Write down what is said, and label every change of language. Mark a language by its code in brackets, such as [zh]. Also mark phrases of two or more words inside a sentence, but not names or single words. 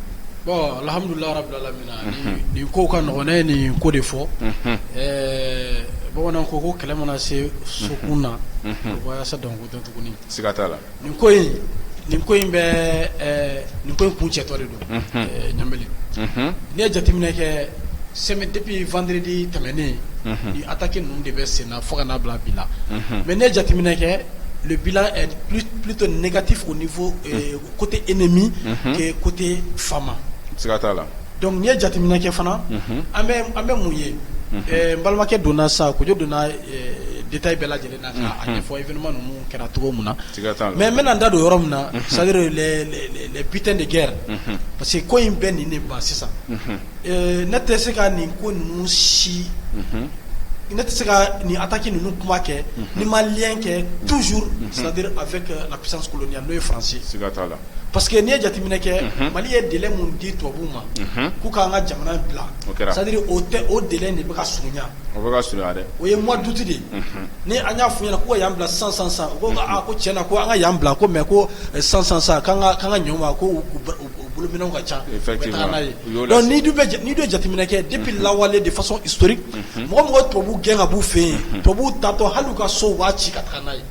[bm] Bon [ar] الحمد لله رب العالمين [bm] nin ko ka nɔgɔn ne ye nin ko de fɔ bamananw ko kɛlɛ mana se sokun na o b'a sa dɔn ko tɛ tuguni siga t'a la nin ko in bɛ nin ko in kun cɛtɔ de don Ɲanbeli n'i ye jateminɛ kɛ [fr] semaine depuis vendredi [bm] tɛmɛnen ni attaque ninnu de bɛ sen na fo ka n'a bila bi la mais n'i ye jateminɛ kɛ [fr] le bilan est plutôt négatif au niveau côté ennemi que côté [bm] fama siga t'a la donc n'i ye jateminɛ kɛ fana an bɛ mun ye n balimakɛ donna sa Kojo donna détail bɛɛ lajɛlen na k'a ɲɛfɔ événement ninnu kɛra cogo min na mais n bɛna n da don yɔrɔ min na [fr] c'est à dire les butins de guerre parce que [bm] ko in bɛɛ nin de ban sisan ne tɛ se ka nin ko ninnu si ne tɛ se ka nin attaque ninnu kuma kɛ ni ma lien kɛ [fr] toujours c'est à dire avec la puissance coloniale [bm] n'o ye Faransi siga t'a la [fr] parce que [bm] n'i ye jateminɛ kɛ Mali ye délai mun di tubabuw ma k'u k'an ka jamana bila [fr] c'est à dire [bm] o délai de bɛ ka surunya o bɛ ka surunya dɛ o ye [fr] mois d'août [bm] de ni an y'a f'u ɲɛna ko y'an bila san ko ko tiɲɛna ko an ka y'an bila ko mais ko san k'an ka ɲɛw ma ko u bolominɛw ka ca u bɛ taga n'a ye donc n'i dun ye jateminɛ kɛ depuis lawale [fr] de façon historique [bm] mɔgɔ tubabuw gɛn ka b'u fɛ yen tubabuw tatɔ hali u ka so u b'a ci ka taga n'a ye